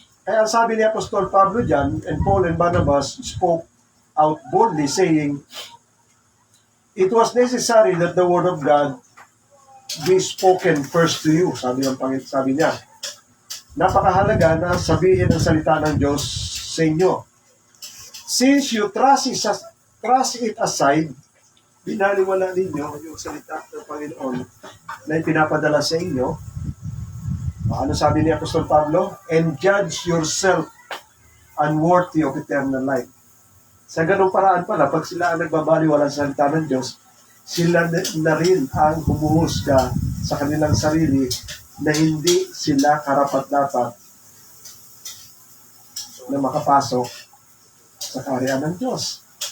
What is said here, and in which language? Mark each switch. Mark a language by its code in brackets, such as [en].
[tl] Kaya ang sabi ni Apostol Pablo dyan, [en] and Paul and Barnabas spoke out boldly saying, it was necessary that the word of God be spoken first to you. [tl] Sabi niya. Napakahalaga na sabihin ang salita ng Diyos sa inyo. [en] Since you trust it aside, [tl] binaliwala ninyo yung salita ng Panginoon na ipinapadala sa inyo. Ano sabi ni Apostol Pablo? [en] And judge yourself unworthy of eternal life. [tl] Sa ganung paraan pala, pag sila ang nagbabaliwala sa salita ng Diyos, sila na rin ang humuhusga sa kanilang sarili na hindi sila karapat-dapat na makapasok sa kaharian ng Diyos.